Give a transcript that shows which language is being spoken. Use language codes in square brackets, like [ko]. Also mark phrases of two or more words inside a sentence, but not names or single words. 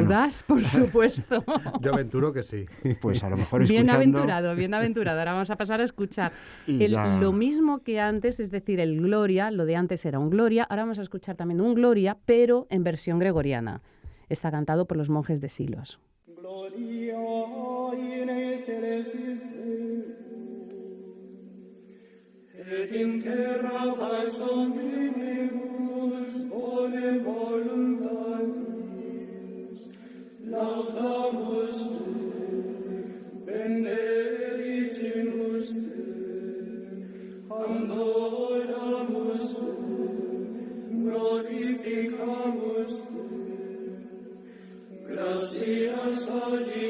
[es] ¿lo dudas? Por supuesto. Yo aventuro que sí. Pues a lo mejor escuchando... Bienaventurado. Ahora vamos a pasar a escuchar lo mismo que antes, es decir, el Gloria. Lo de antes era un Gloria, ahora vamos a escuchar también un Gloria, pero en versión gregoriana. Está cantado por los monjes de Silos. [la] Gloria in excelsis et in terra pars omnibus bone voluntatis laudamus te benedicimus te adoramus te glorificamus te gratias a